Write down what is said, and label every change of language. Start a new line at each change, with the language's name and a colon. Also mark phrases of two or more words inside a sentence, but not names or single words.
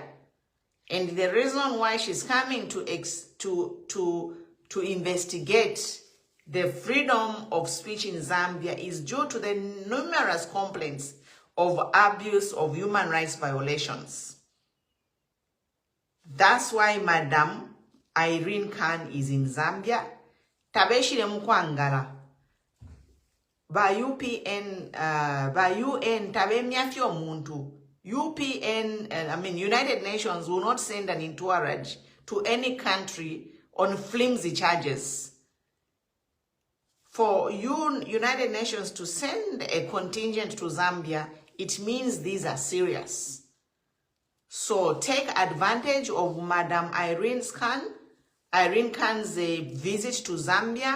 English: And the reason why she's coming to investigate the freedom of speech in Zambia is due to the numerous complaints of abuse of human rights violations. That's why Madam Irene Khan is in Zambia.
Bemba: Tabeshire mukwangala. Ba UPN, ba UN, tabemyafyo muntu. UPN,
English: United Nations will not send an entourage to any country on flimsy charges. For United Nations to send a contingent to Zambia, it means these are serious. So take advantage of Madam Irene Khan's visit to Zambia.